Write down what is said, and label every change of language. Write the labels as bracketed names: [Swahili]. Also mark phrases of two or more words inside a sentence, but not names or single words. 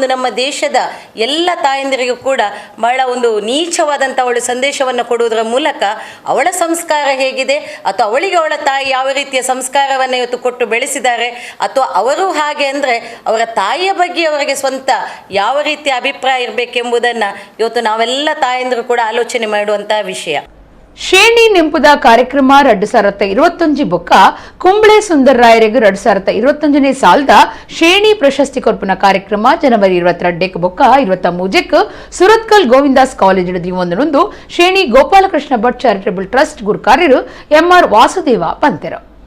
[Kannada] ನಮ್ಮ ದೇಶದ ಎಲ್ಲ ತಾಯಂದಿರಿಗೂ ಕೂಡ ಬಹಳ ಒಂದು ನೀಚವಾದಂಥ ಅವಳು ಸಂದೇಶವನ್ನು ಕೊಡುವುದರ ಮೂಲಕ ಅವಳ ಸಂಸ್ಕಾರ ಹೇಗಿದೆ, ಅಥವಾ ಅವಳಿಗೆ ಅವಳ ತಾಯಿ ಯಾವ ರೀತಿಯ ಸಂಸ್ಕಾರವನ್ನು ಇವತ್ತು ಕೊಟ್ಟು ಬೆಳೆಸಿದ್ದಾರೆ, ಅಥವಾ ಅವರು ಹಾಗೆ ಅಂದರೆ ಅವರ ತಾಯಿಯ ಬಗ್ಗೆ ಅವರಿಗೆ ಸ್ವಂತ ಯಾವ ರೀತಿಯ ಅಭಿಪ್ರಾಯ ಇರಬೇಕೆಂಬುದನ್ನು ಇವತ್ತು ನಾವೆಲ್ಲ ತಾಯಂದಿರು ಕೂಡ ಆಲೋಚನೆ ಮಾಡುವಂಥ ವಿಷಯ. [Tulu] ಶೇಣಿ ನೆಂಪುದ ಕಾರ್ಯಕ್ರಮ 2021 ಬೊಕ್ಕ ಕುಂಬಳೆ ಸುಂದರರಾಯರಿಗೆ 2025ನೇ ಸಾಲದ ಶೇಣಿ ಪ್ರಶಸ್ತಿ ಕೊರ್ಪುನ ಕಾರ್ಯಕ್ರಮ ಜನವರಿ 22 ಬೊಕ್ಕ 23 ಸುರತ್ಕಲ್ ಗೋವಿಂದಾಸ್ ಕಾಲೇಜ್ ಒಂದು ಶೇಣಿ ಗೋಪಾಲಕೃಷ್ಣ ಭಟ್ ಚಾರಿಟಬಲ್ ಟ್ರಸ್ಟ್ ಗುರುಕಾರ್ಯರು ಎಂಆರ್ ವಾಸುದೇವ ಪಂತೆರು.